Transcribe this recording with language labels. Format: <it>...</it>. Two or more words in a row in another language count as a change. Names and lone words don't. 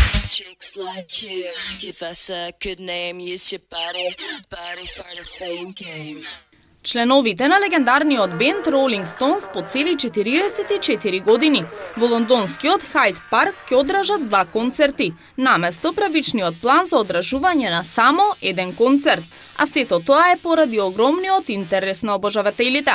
<en>Chicks like you, give us a good name, use your body for the fame game.</en> <mk>Членовите на легендарниот бенд Rolling Stones по цели 44 години во лондонскиот Хайд парк ќе одржат 2 концерти, наместо правичниот план за одржување на само еден концерт, а сето тоа е поради огромниот интерес на обожавателите.</mk>